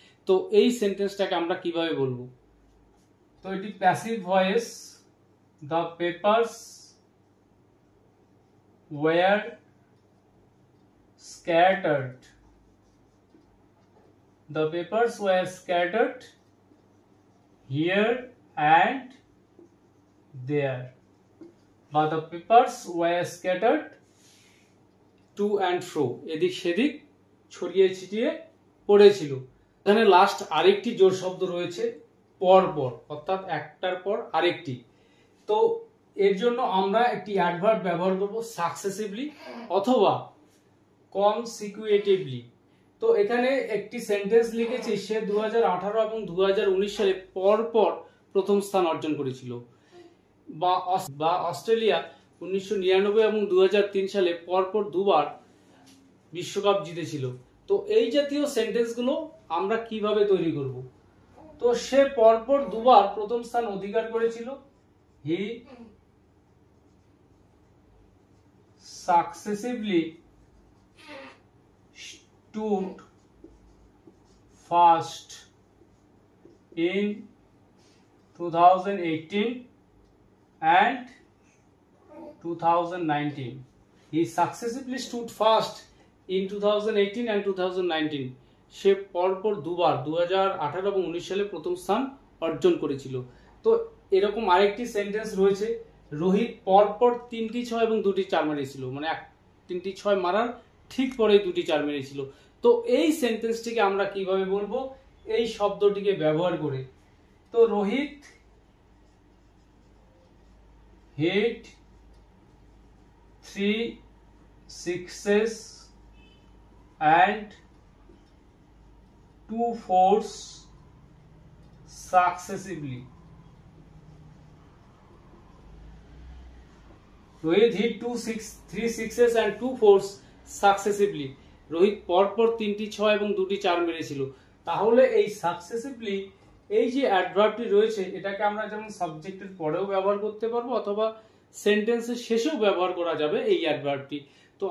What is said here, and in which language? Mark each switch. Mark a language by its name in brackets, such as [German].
[Bangla] তো এই সেন্টেন্সটাকে আমরা কিভাবে বলবো? তো এটি passive voice. [English] The papers were scattered. The papers were scattered here and there. But the papers were scattered to and fro. [Bangla] এদিক সেদিক ছড়িয়ে ছিটিয়ে পড়েছিল। এখানে লাস্ট আরেকটি জোড় শব্দ রয়েছে পর পর, অর্থাৎ একটার পর আরেকটি। তো এর জন্য আমরা একটি অ্যাডভার্ব ব্যবহার করব সাকসেসিভলি অথবা কনসিকিউটিভলি। তো এখানে একটি সেন্টেন্স লিখেছি, সে 2018 এবং 2019 সালে পর পর প্রথম স্থান অর্জন করেছিল, বা অস্ট্রেলিয়া 1999 এবং 2003 সালে পরপর দুবার বিশ্বকাপ জিতেছিল। তো এই জাতীয় সেন্টেন্সগুলো আমরা কিভাবে তৈরি করব? তো সে পরপর দুবার প্রথম স্থান অধিকার করেছিল। [English] He successively stood first in 2018 and 2019. He successively stood first in 2018 and 2019. [Bangla] সে পরপর দুবার 2018 এবং 19 সালে প্রথম স্থান অর্জন করেছিল। তো এরকম আরেকটি সেন্টেন্স রয়েছে, রোহিত পরপর 3টি 6 এবং 2টি 4 মেরেছিল, মানে 3টি 6 মারার ঠিক পরে 2টি 4 মেরেছিল। তো এই সেন্টেন্সটিকে আমরা কিভাবে বলবো এই শব্দটিকে ব্যবহার করে? [English] তো Rohit hit 3 sixes and 2 fours successively. Rohit hit 3 sixes and 2 fours successively. [Bangla] Rohit পরপর 3টি 6 এবং 2টি 4 মেরেছিল। তাহলে এই সাকসেসিভলি এই যে অ্যাডভার্বটি রয়েছে, এটাকে আমরা যেমন সাবজেক্টের পরেও ব্যবহার করতে পারবো অথবা সেন্টেন্সের শেষেও ব্যবহার করা যাবে এই অ্যাডভার্বটি। তো